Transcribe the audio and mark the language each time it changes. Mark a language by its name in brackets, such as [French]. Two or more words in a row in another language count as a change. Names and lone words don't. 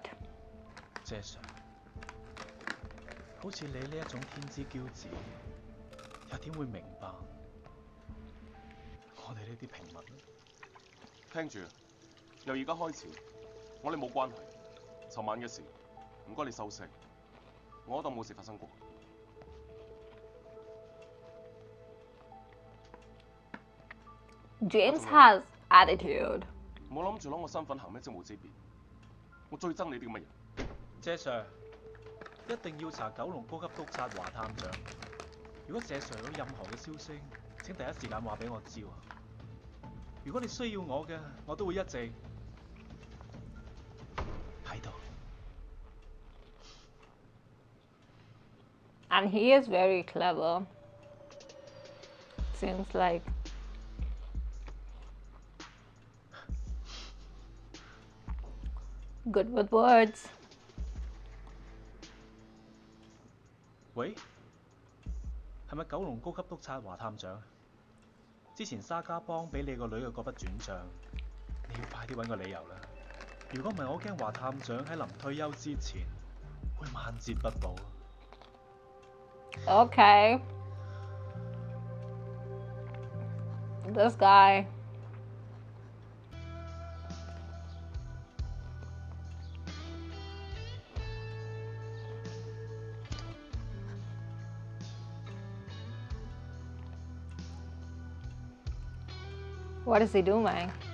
[Cantonese] 謝 Sir， 好似你呢一種天之驕子，又點會明白我哋呢啲平民？聽住，由而家開始，我哋冇關係。尋晚嘅事，唔該你收聲，我當冇事發生過。 [English] James has attitude。 [Cantonese] 唔好諗住攞我身份行咩職務之便，我最憎你啲咁嘅人。謝 Sir， 一定要查九龍高級督察華探長。如果謝 Sir 有任何嘅消息，請第一時間話俾我知。如果你需要我嘅，我都會一直喺度。 [English] And he is very clever. Seems like. Good with words. [Cantonese] 喂，係咪九龍高級督察華探長？之前沙家幫俾你個女嘅嗰筆轉帳，你要快啲揾個理由啦。如果唔係，我驚華探長喺臨退休之前會晚節不保。 [English] Okay. This guy. What is he doing?